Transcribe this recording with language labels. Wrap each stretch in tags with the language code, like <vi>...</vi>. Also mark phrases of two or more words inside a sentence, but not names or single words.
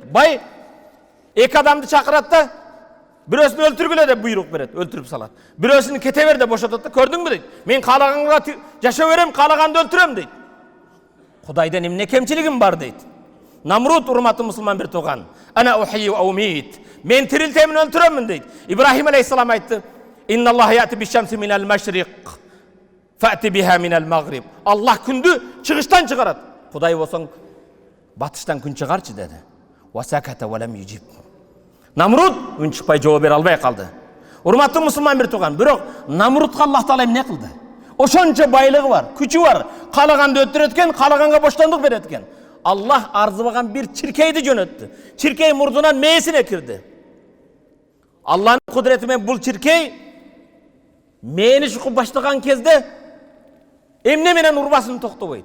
<ky>Бай эки адамды чакырат да бирөөсүн өлтүргүлө деп буйрук берет, өлтүрүп салат. Бирөөсүн кете бер деп бошотот да, көрдүңбү дейт. Мен каалаганга жашоо берем, каалаганды өлтүрөм дейт. Кудайдан эмне кемчилигим бар дейт. Намруд, урматтуу мусулман бир тууган.</ky> <ar>أنا أحيي وأميت.</ar> <ky>Мен тирилтемин, өлтүрөмүн дейт. Ибрахим алейхиссалам айтты:</ky> <ar>"إن الله يأتي بالشمس من المشرق فأت بها من المغرب."</ar> <ky>Аллах күндү чыгыштан чыгарат. Кудай болсоң батыштан күн чыгарчы деди.</ky> <ar>وسكت ولم يجب.</ar> <ky>Намруд үн чыкпай жооп бере албай калды. Урматтуу мусулман бир тууган, бирок Намрудка Аллах Таала эмне кылды? Ошончо байлыгы бар, күчү бар, каалаганды өлтүрөт экен, каалаганга боштондук берет экен. Аллах арзыбаган бир чиркейди жөнөттү. Чиркей мурдунан мээсине кирди. Аллахнын кудрети менен бул чиркей мээни шукуп баштаган кезде эмне менен урбасын токтобойт.</ky>